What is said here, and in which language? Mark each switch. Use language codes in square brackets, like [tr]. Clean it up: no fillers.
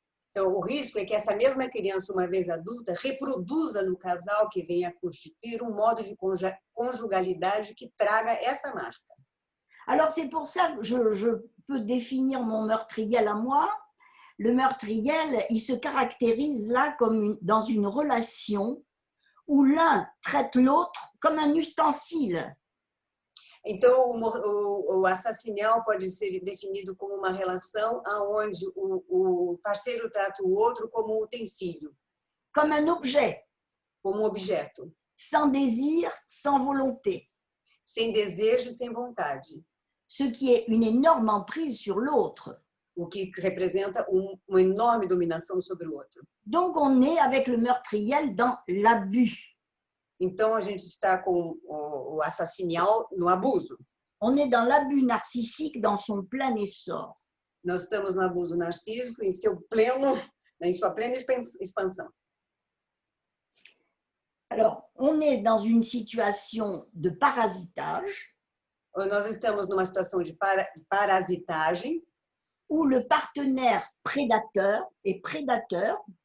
[pt] Então, o risco é que essa mesma criança, uma vez adulta, reproduza no casal que venha a constituir um modo de conjugalidade que traga essa marca. [fr] Alors, c'est pour ça que je peux définir mon meurtriel à moi. Le meurtriel, il se caractérise là comme dans une relation où l'un traite l'autre comme un ustensile. [pt] Então, o assassinial pode ser definido como uma relação onde o parceiro trata o outro como um utensílio. [fr] Comme un objet. [pt] Como um objeto. [fr] Sans désir, sans volonté. [pt] Sem desejo e sem vontade. [fr] Ce qui est une énorme emprise sur l'autre. [pt] O que representa uma enorme dominação sobre o outro. [fr] Donc, on est avec le meurtriel dans l'abus. [pt] Então, a gente está com o assassinial no abuso. [fr] On est dans l'abus narcissique dans son plein essor. [pt] Nós estamos no abuso narcísico em sua plena expansão. [fr] Alors, on est dans une situation de parasitage. [pt] Nós estamos numa situação de parasitagem. [fr] Où le partenaire prédateur est prédateur.